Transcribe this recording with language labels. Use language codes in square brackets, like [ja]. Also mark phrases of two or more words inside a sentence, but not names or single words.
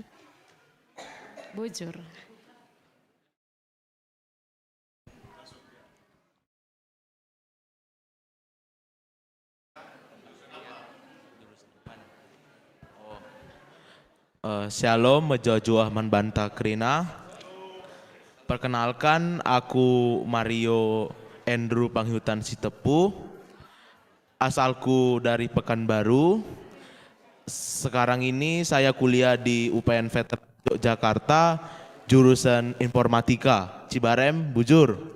[btx] Bujur. Shalom, Mejojo Ahman Banta Krina. [id] Perkenalkan, aku Mario Andrew Panghutan Sitepu. Asalku dari Pekanbaru. Sekarang ini saya kuliah di UPN Veteran Yogyakarta, jurusan Informatika, [btx] Cibarem, Bujur.